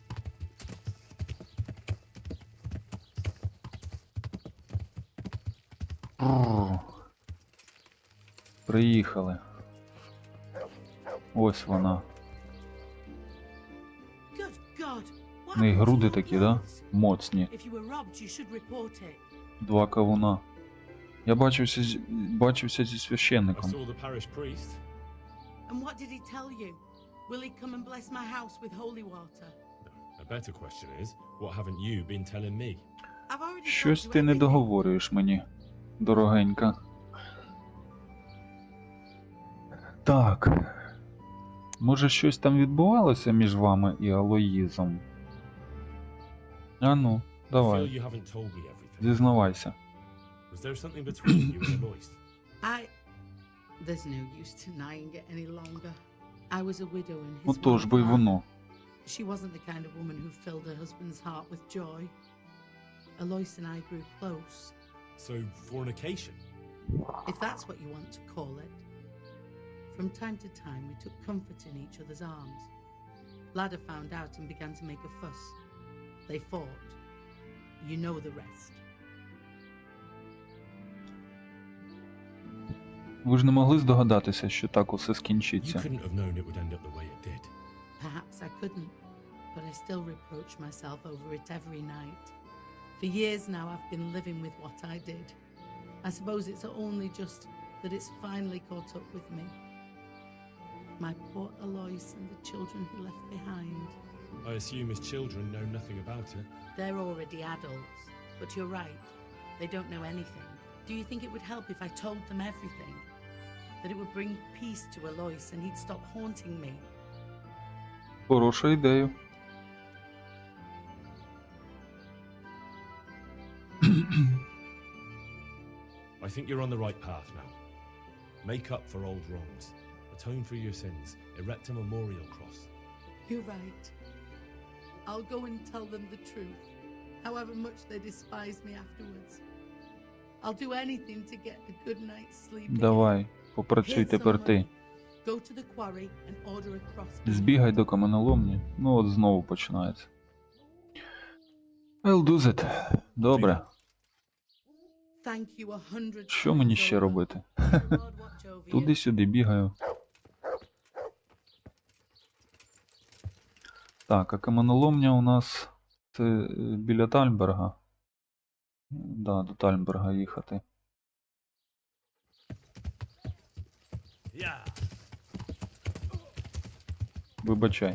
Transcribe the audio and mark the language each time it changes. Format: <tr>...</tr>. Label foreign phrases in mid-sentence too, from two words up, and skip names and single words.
<uk>Приїхали. Ось вона. В неї груди такі, да? Моцні. Два кавуна. Я бачився зі священником.</uk> <en>And what did he tell you? Will he come and bless my house with holy water? A better question is, what haven't you been telling me? I've already</en> <uk>Щось</uk> <en>told you</en> <uk>ти не</uk> <en>everything.</en> <uk>договорюєш мені, дорогенька. Так. Може щось там відбувалося між вами і Алоїзом? А ну,</uk> <en>I feel</en> <uk>давай,</uk> <en>you haven't told me everything.</en> <uk>зізнавайся.</uk> <en>Was there something between you and Alois? There's no use denying it any longer. I was a widow in his</en> <uk>Отож бо й</uk> <en>one heart.</en> <uk>воно.</uk> <en>She wasn't the kind of woman who filled her husband's heart with joy. Alois and I grew close, So, fornication? if that's what you want to call it. From time to time, we took comfort in each other's arms. Ladder found out and began to make a fuss. They fought. You know the rest.</en> <uk>Ви ж не могли здогадатися, що так усе</uk> <en>You</en> <uk>скінчиться.</uk> <en>couldn't have known it would end up the way it did. Perhaps I couldn't, but I still reproach myself over it every night. For years now, I've been living with what I did. I suppose it's only just that it's finally caught up with me. My poor Alois and the children he left behind. I assume his children know nothing about it. They're already adults, but you're right. They don't know anything. Do you think it would help if I told them everything? That it would bring peace to Alois and he'd stop haunting me?</en> <uk>Хороша ідея.</uk> <en>I think you're on the right path now. Make up for old wrongs. Atone for your sins. Erect a memorial cross. You're right. I'll go and tell them the truth, however much they despise me afterwards. I'll do anything to get a good night's sleep.</en> <uk>Давай, попрацюй тепер ти.</uk> <en>Go to the quarry and order a crossbow.</en> <uk>Збігай до каменоломні. Ну от знову починається.</uk> <en>I'll do that. Добре. Thank you 100</en> <uk>Що мені ще робити? Туди-сюди бігаю. Так, а каменоломня у нас це біля Тальберга. Да, до Тальберга їхати. Вибачай.</uk>